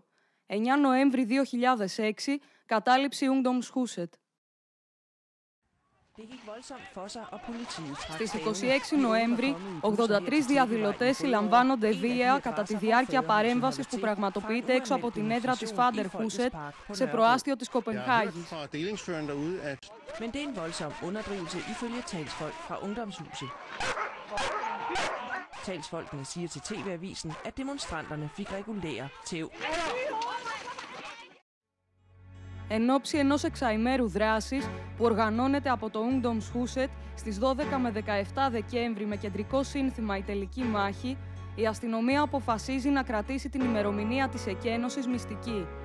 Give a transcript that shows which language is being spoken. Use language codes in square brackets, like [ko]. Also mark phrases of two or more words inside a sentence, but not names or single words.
[el] 9 Νοέμβρη 2006, κατάληψη Ungdomshuset. Στις 26 Νοέμβρη, 83 διαδηλωτές συλλαμβάνονται βία κατά τη διάρκεια παρέμβασης που πραγματοποιείται έξω από την έδρα της Faderhuset σε προάστιο της Κοπενχάγης. [da] Men det er en voldsom underdrivelse ifølge talsfolk fra Ungdomshuset. Talsfolkene siger til TV-avisen, at demonstranterne fik regulære tæv. [el] Εν ώψη ενός εξαημέρου δράσης που οργανώνεται από το Ungdomshuset στις 12 με 17 Δεκέμβρη με κεντρικό σύνθημα «Η τελική μάχη», η αστυνομία αποφασίζει να κρατήσει την ημερομηνία της εκένωσης μυστική.